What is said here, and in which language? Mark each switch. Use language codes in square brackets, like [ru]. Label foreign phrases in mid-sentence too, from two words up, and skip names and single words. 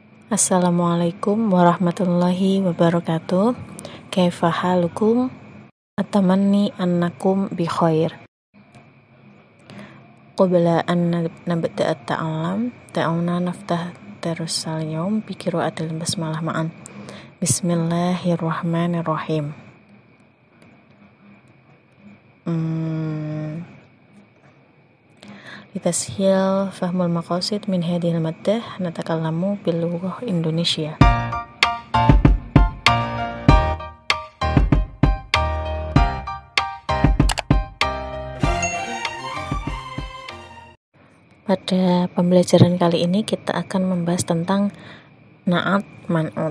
[ar] السلام عليكم ورحمة الله وبركاته. كيف حالكم? أتمنى أنكم بخير. قبل أن نبدأ تعلم تعالوا نفتح درس اليوم بقراءة البسملة معا. بسم الله الرحمن الرحيم. لتسهيل فهم المقاصد من هذه المادة نتكلم باللغة إندونيسيا. [id] Pada pembelajaran kali ini kita akan membahas tentang [ar] نعت منعوت.